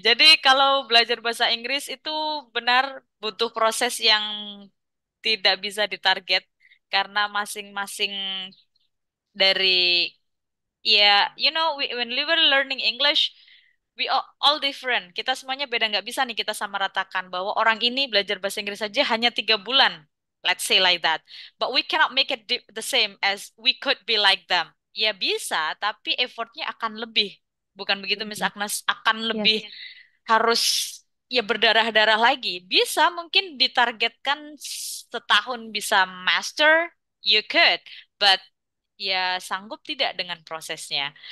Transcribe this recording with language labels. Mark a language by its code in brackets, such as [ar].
[id] Jadi kalau belajar bahasa Inggris itu benar butuh proses yang tidak bisa ditarget karena masing-masing dari ya, [en] when we were learning English, we all different. [id] Kita semuanya beda, nggak bisa nih kita samaratakan bahwa orang ini belajar bahasa Inggris saja hanya 3 bulan. [en] Let's say like that. But we cannot make it the same as we could be like them. [id] Ya bisa, tapi effortnya akan lebih. Bukan begitu, Miss Mhm. Agnes? Akan lebih [en] Yes. [id] harus ya berdarah-darah lagi. Bisa mungkin ditargetkan setahun bisa master, [en] you could. [id] But ya sanggup tidak dengan prosesnya.